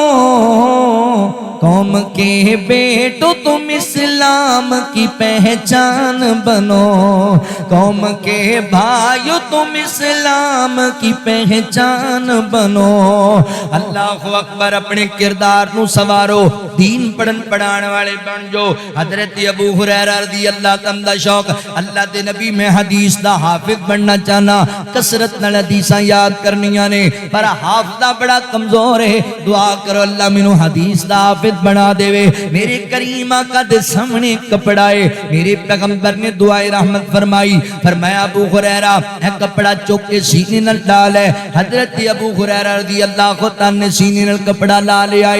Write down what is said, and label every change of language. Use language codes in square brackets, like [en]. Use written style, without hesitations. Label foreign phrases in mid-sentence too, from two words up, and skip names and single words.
[ur] قوم کے بیٹو تم اسلام کی پہچان بنو، قوم کے بھائیو تم اسلام کی پہچان بنو۔ [ar] اللہ اکبر، [pa] اپنے کردار نو سوارو، دین پڑھن پڑھان والے بن جو۔ حضرت ابو ہریرہ [ar] رضی اللہ تعالی [pa] شوق، اللہ دے نبی میں حدیث دا حافظ بننا چاہنا، کثرت نال حدیثاں یاد کرنیاں نے، پر حافظہ بڑا کمزور ہے، دعا کرو اللہ مینوں حدیث دا حافظ بنا دے وے۔ میرے کریم آقا دے سامنے کپڑا ہے، میرے پیغمبر نے دعائے رحمت فرمائی، فرمایا ابو ہریرہ اے کپڑا چوک کے سینے نال ڈال ہے۔ حضرت ابو ہریرہ [ar] رضی اللہ تعالی [pa] نے سینے نال کپڑا لا لے آئے۔